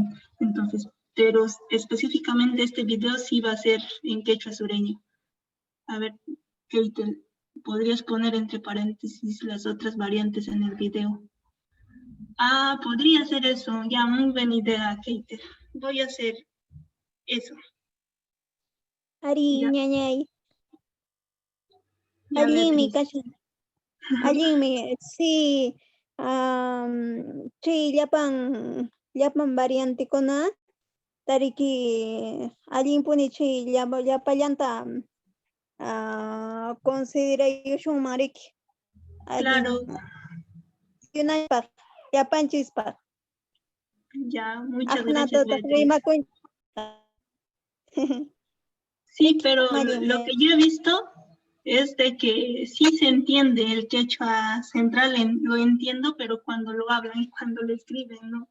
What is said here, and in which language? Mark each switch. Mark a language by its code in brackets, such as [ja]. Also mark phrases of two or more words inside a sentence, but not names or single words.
[es] Entonces, pero específicamente este video sí va a ser en quechua sureño. A ver, Keitel, ¿podrías poner entre paréntesis las otras variantes en el video? Podría ser eso. Ya, muy buena idea, Keitel. Voy a hacer eso. [qu] Ari, ñañay. Allí sí, sí, llapan variante kuna, tariki, allí puni sí, llapallanta, consideración mariki. [es] Claro. [qu] Yapanchispa. [es] Ya, muchas gracias, Beatriz. Sí, pero lo que yo he visto es de que sí se entiende el quechua central, lo entiendo, pero cuando lo hablan y cuando lo escriben, ¿no?